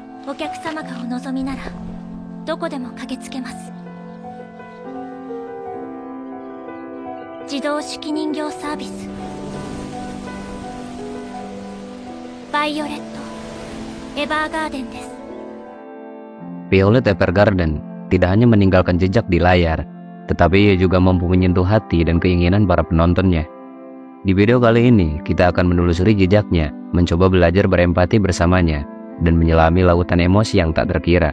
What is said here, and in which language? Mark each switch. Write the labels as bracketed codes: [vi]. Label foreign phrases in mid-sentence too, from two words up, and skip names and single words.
[ja] お客様がお望みならどこでも駆けつけます。自動手記人形サービスバイオレット・エヴァーガーデンです。 [id] Violet Evergarden tidak hanya meninggalkan jejak di layar, tetapi ia juga mampu menyentuh hati dan keinginan para penontonnya. Di video kali ini, kita akan menelusuri jejaknya, mencoba belajar berempati bersamanya, dan menyelami lautan emosi yang tak terkira.